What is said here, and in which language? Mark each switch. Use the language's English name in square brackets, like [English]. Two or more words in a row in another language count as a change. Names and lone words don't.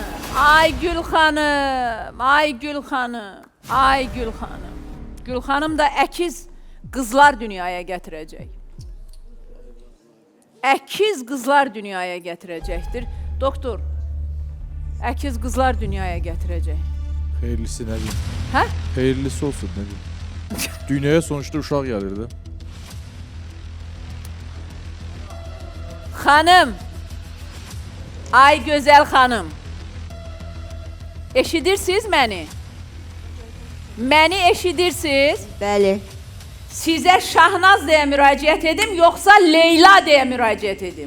[Azerbaijani] Ay Gül xanım, ay Gül xanım, ay Gül xanım. Gül xanım da əkiz qızlar dünyaya gətirəcək. Əkiz qızlar dünyaya gətirəcəkdir. Doktor, əkiz qızlar dünyaya gətirəcək. [Turkish] Hayırlısı ne diyeyim? [Azerbaijani] Hə? [Turkish] Hayırlısı olsun ne diyeyim? Dünyaya sonuçta uşaq gelirdi. [Azerbaijani] Xanım, ay gözəl xanım, eşidirsiniz məni? Məni eşidirsiniz? Bəli. Sizə Şahnaz deyə müraciət edim, yoxsa Leyla deyə müraciət edim?